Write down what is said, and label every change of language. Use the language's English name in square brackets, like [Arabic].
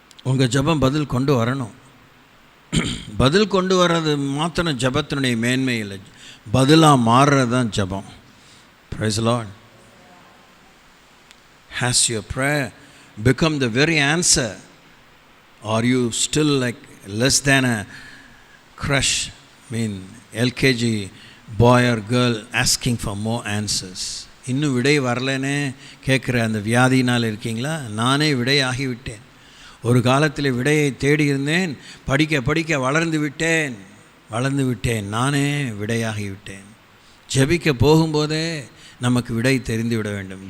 [Tamil] உங்கள் ஜபம் பதில் கொண்டு வரணும். பதில் கொண்டு வர்றது மாத்திரம் ஜபத்தினுடைய மேன்மை இல்லை, பதிலாக மாறுறது தான் ஜபம். [English] Praise the Lord. Has your prayer become the very answer? Are you still like less than a crush, LKG boy or girl asking for more answers? [Tamil] இன்னும் விடை வரலன்னு கேட்குற அந்த வியாதினால் இருக்கீங்களா? நானே விடை ஆகிவிட்டேன். ஒரு காலத்தில் விடையை தேடி இருந்தேன், படிக்க படிக்க வளர்ந்து விட்டேன், நானே விடையாகிவிட்டேன். ஜெபிக்க போகும்போதே நமக்கு விடை தெரிந்து விட வேண்டும்.